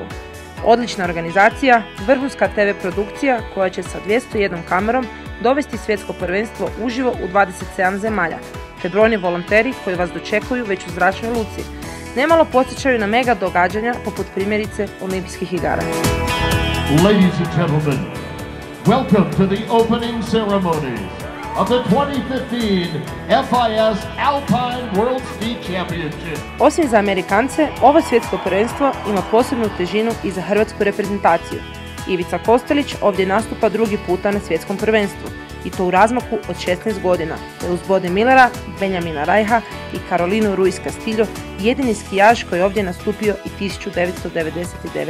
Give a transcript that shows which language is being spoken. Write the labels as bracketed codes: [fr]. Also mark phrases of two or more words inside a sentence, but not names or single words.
[hr] Odlična organizacija, vrhunska TV produkcija koja će sa 201 kamerom dovesti svjetsko prvenstvo uživo u 27 zemalja, te brojni volonteri koji vas dočekuju već u zračnoj luci. Nemalo podsjećaju na mega događanja poput primjerice Olimpijskih igara. [en] Ladies and gentlemen, welcome to the opening ceremonies of the 2015 FIS Alpine World Ski Championship. [hr] Osim za Amerikance, ovo svjetsko prvenstvo ima posebnu težinu i za hrvatsku reprezentaciju. Ivica Kostelić ovdje nastupa drugi puta na svjetskom prvenstvu, i to u razmaku od 16 godina, te uz Bode Millera, Benjamina Rajha i Karolinu Ruiz Castillo, jedini skijaž koji je ovdje nastupio i 1999.